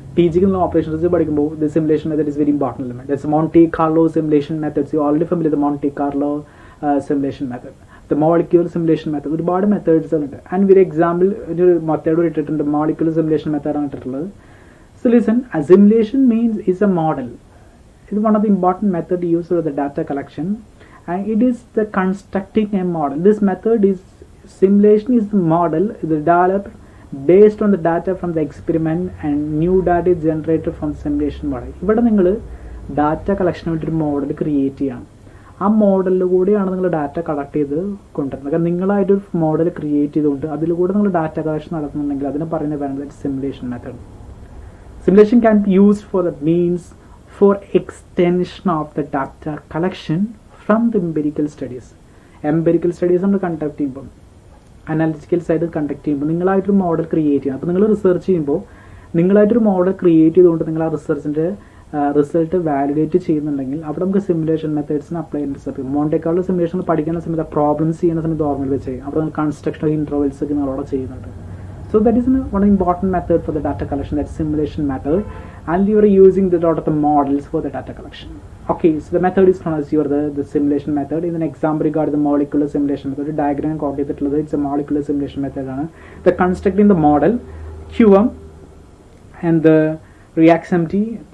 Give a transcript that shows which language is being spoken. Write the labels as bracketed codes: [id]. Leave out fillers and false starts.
[en] Teaching operation research, but the simulation method is very important element. That's Monte Carlo simulation methods. You are already familiar with the Monte Carlo simulation method. The molecule simulation method, [ml] ഒരുപാട് methods ഉണ്ട്. And ഒരു example ഒരു method ഇട്ടിട്ടുണ്ട്, molecule simulation മെത്തേഡാണ് ഇട്ടിട്ടുള്ളത്. [en] So listen, simulation means is a model. ഇത് one of the important method use for the data collection, and it is the constructing a model. This method is simulation is the model developed based on the data from the experiment and new data is generated from the simulation model. [ml] ഇവിടെ നിങ്ങൾ data കളക്ഷന് വേണ്ടി ഒരു model create ചെയ്യണം. ആ മോഡലിൽ കൂടിയാണ് നിങ്ങൾ data collect ചെയ്ത് കൊണ്ടുവരുന്നത്. കാരണം നിങ്ങളായിട്ടൊരു മോഡൽ ക്രിയേറ്റ് ചെയ്തുകൊണ്ട് അതിലൂടെ നിങ്ങൾ ഡാറ്റ കളക്ഷൻ നടത്തുന്നുണ്ടെങ്കിൽ അതിന് പറയുന്നത് പറയുന്നത് simulation method. [en] Simulation can be used for the means for extension of the data collection from the empirical studies. [ml] Empirical studies നമ്മൾ കണ്ടക്ട് ചെയ്യുമ്പോൾ, അനാലിറ്റിക്കൽ സൈഡ് കണ്ടക്ട് ചെയ്യുമ്പോൾ നിങ്ങളായിട്ടൊരു മോഡൽ ക്രിയേറ്റ് ചെയ്യണം. അപ്പോൾ നിങ്ങൾ റിസർച്ച് ചെയ്യുമ്പോൾ നിങ്ങളായിട്ടൊരു മോഡൽ ക്രിയേറ്റ് ചെയ്തുകൊണ്ട് നിങ്ങൾ ആ റിസർച്ചിൻ്റെ റിസൾട്ട് വാലിഡേറ്റ് ചെയ്യുന്നുണ്ടെങ്കിൽ അവിടെ നമുക്ക് സിമുലേഷൻ മെത്തേഡ്സിന് അപ്ലൈ ചെയ്യാൻ സാധിക്കും. മോണ്ടെ കാർലോ സിമുലേഷൻ പഠിക്കുന്ന സമയത്ത് പ്രോബ്ലംസ് ചെയ്യുന്ന സമയത്ത് ഓർമ്മയിൽ വെച്ച് ചെയ്യും. അവിടെ കൺസ്ട്രക്ഷൻ ഓഫ് ഇൻട്രോവൽസ് ഒക്കെ നിങ്ങളവിടെ ചെയ്യുന്നുണ്ട്. [en] So that is one important method for the data collection, that's simulation method, and you are using the lot of the models for the data collection. Okay, so the method is known as the simulation method. In an example regarding the molecular simulation method, diagram it's a molecular simulation method. The constructing the model, QM, and the reactivity.